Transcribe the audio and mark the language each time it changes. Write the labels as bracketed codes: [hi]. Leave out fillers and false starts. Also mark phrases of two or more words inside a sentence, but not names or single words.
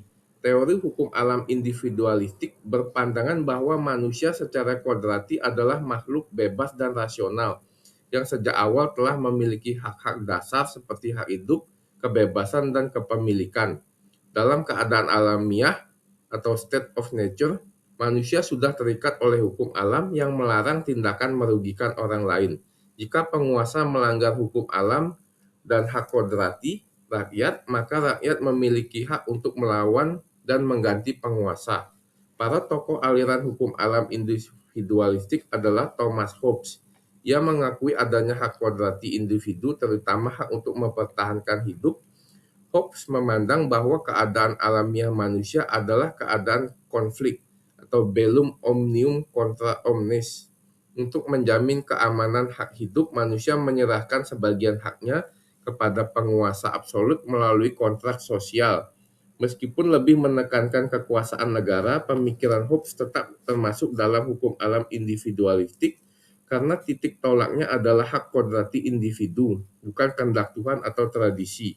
[id] Teori hukum alam individualistik berpandangan bahwa manusia secara kodrati adalah makhluk bebas dan rasional yang sejak awal telah memiliki hak-hak dasar seperti hak hidup, kebebasan, dan kepemilikan. Dalam keadaan alamiah atau [en] state of nature, [id] manusia sudah terikat oleh hukum alam yang melarang tindakan merugikan orang lain. Jika penguasa melanggar hukum alam dan hak kodrati rakyat, maka rakyat memiliki hak untuk melawan dan mengganti penguasa. Para tokoh aliran hukum alam individualistik adalah Thomas Hobbes. Ia mengakui adanya hak kodrati individu, terutama hak untuk mempertahankan hidup, Hobbes memandang bahwa keadaan alamiah manusia adalah keadaan konflik atau [la] bellum omnium contra omnes. [id] Untuk menjamin keamanan hak hidup, manusia menyerahkan sebagian haknya kepada penguasa absolut melalui kontrak sosial. Meskipun lebih menekankan kekuasaan negara, pemikiran Hobbes tetap termasuk dalam hukum alam individualistik karena titik tolaknya adalah hak kodrati individu, bukan kehendak Tuhan atau tradisi.